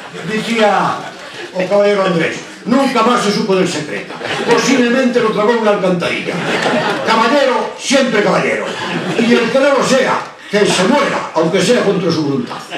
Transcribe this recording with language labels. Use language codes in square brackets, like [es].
[gl] Dicía o caballero Andrés. Nunca máis se supo del secreta. Posiblemente lo tragou unha alcantarilla. Caballero, sempre caballero. [es] Y el que no lo sea, que se muera, aunque sea contra su voluntad.